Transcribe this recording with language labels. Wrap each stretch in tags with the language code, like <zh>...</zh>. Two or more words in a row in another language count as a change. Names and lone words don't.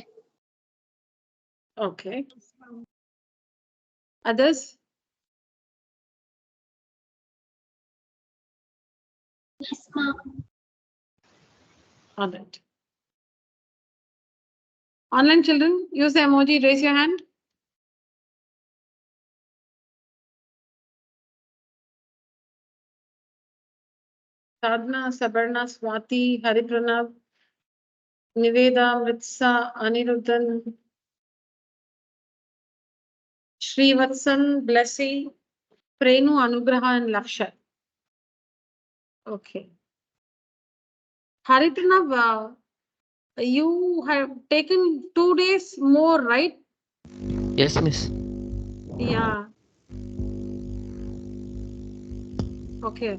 <en>Okay. Others? Yes, ma'am. All right. Online children, use the emoji, raise your hand. Sadhna, Sabarna, Swati, Haripranav, Niveda, Mritsa, Aniruddhan, Srivatsan, Blessy, Prenu, Anugraha, and Laksha. Okay. Haripranav, you have taken 2 days more, right? Yes, miss. Yeah. Okay.</en>